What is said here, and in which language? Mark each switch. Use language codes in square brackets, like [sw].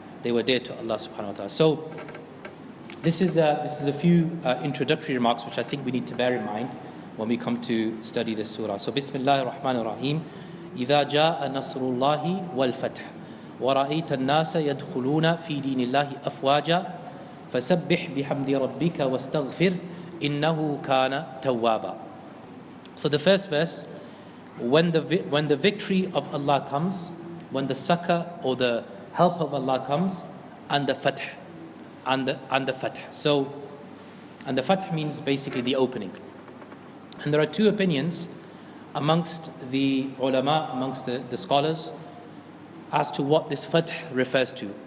[en] they were dear to Allah subhanahu wa ta'ala. So this is a few introductory remarks which I think we need to bear in mind when we come to study this surah. So Bismillahir Rahmanir Rahim. [ar] إذا جاء نصر الله والفتح ورأيت الناس يدخلون في دين الله أفواجا فسبح بحمد ربك واستغفر إنه كان توابا. [en] So the first verse, when the victory of Allah comes, when the succor or the help of Allah comes, and the fath, and the fath. So, and the fath means basically the opening. And there are two opinions amongst the ulama, amongst the scholars, as to what this fath refers to.